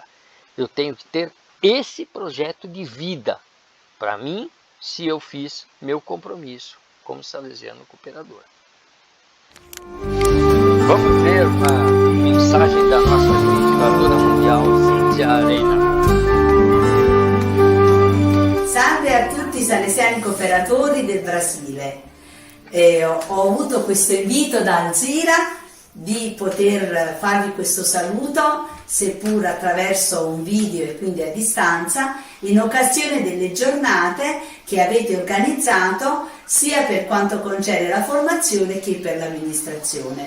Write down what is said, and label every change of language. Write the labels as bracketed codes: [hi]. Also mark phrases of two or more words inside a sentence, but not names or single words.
[pt] Eu tenho que ter esse projeto de vida para mim, se eu fiz meu compromisso como salesiano cooperador. Vamos ver uma mensagem da nossa administradora mundial, Cíntia Arena. [it] Salve a tutti i salesiani cooperatori del Brasile. Ho avuto questo invito da Alzira di poter farvi questo saluto, seppur attraverso un video e quindi a distanza, in occasione delle giornate che avete organizzato sia per quanto concerne la formazione che per l'amministrazione.